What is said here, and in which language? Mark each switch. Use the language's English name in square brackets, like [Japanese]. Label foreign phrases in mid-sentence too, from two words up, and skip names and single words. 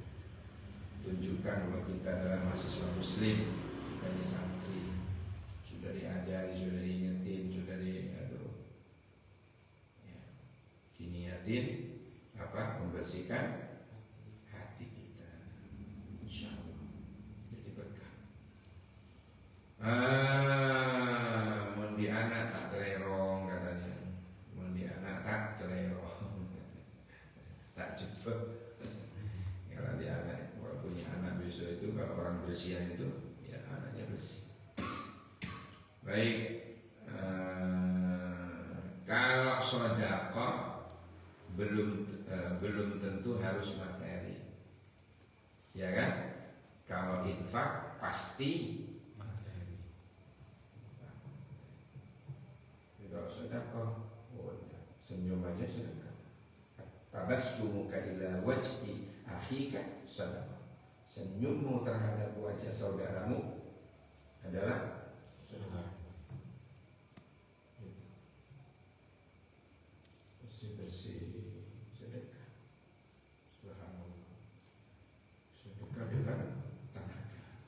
[Indonesian] Tunjukkan bahwa kita adalah mahasiswa muslim, kita ini santri, sudah diajari, sudah diingetin, sudah diniatin apa membersihkan hati kita, [Arabic] إن شاء الله [Indonesian] jadi berkah. [Madurese] Mun di anak tak celerong katanya, mun di anak tak celerong, tak cepet. [Indonesian] Kalau di anak, kalau punya anak besok itu kalau orang bersihan itu, ya anaknya bersih. Baik, kalau sedekah belum tentu harus materi, ya kan? Kalau infak pasti materi. Kalau sedekah, senyum aja sedekah. [Arabic] تبسمك إلى وجه أخيك sedekah. [Indonesian] Senyummu terhadap wajah saudaramu adalah sedekah. Bersih sedekah. Subhanallah. Sedekah dengan tenaga.